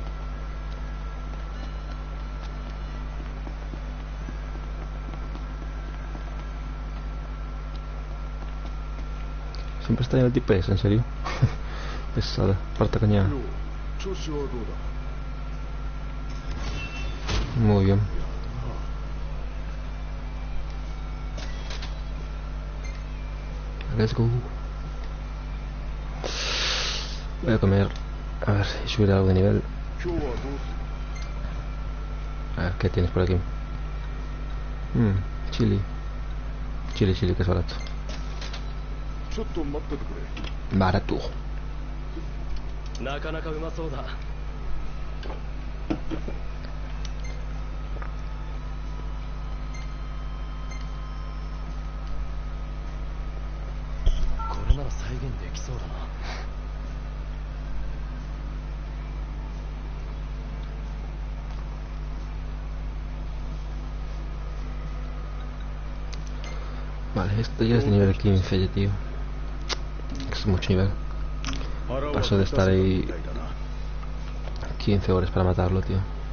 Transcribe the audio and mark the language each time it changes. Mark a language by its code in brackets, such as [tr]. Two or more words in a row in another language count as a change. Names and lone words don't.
[es] Siempre está en el tipo ese, en serio. Pesada, parta cañada. Muy bien. [en] Let's go. [es] Voy a comer. A ver si subir algo de nivel. A ver, ¿qué tienes por aquí? Chili. Chili, que es barato. Barato. [ja] なかなかうまそうだ。これなら再現できそうだな。 [es] Vale, esto ya es de nivel 15 ya, tío. Es mucho nivel. Paso de estar ahí 15 horas para matarlo, tío.